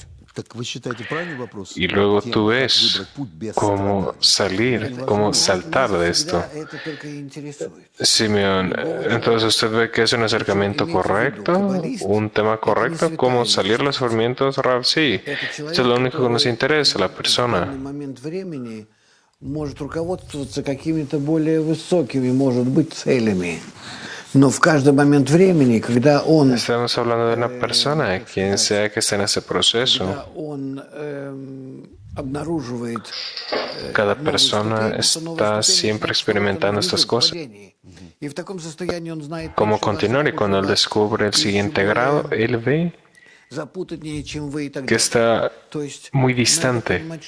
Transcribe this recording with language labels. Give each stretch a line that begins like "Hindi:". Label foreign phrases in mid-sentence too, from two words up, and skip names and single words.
Spanish: Y luego tú ves cómo salir, cómo saltar de esto. Simeón, entonces usted ve que es un acercamiento correcto, un tema correcto, cómo salir de los sufrimientos, Rav. Sí, esto es lo único que nos interesa, la persona.
Russian: Может руководствоваться какими-то более высокими, может быть, целями. Но в каждый момент времени, когда он...
Spanish: Estamos hablando de una persona, quien sea que esté en ese proceso. Cada persona está siempre experimentando estas cosas. Cómo continuar, y cuando él descubre el siguiente grado, él ve que está muy distante.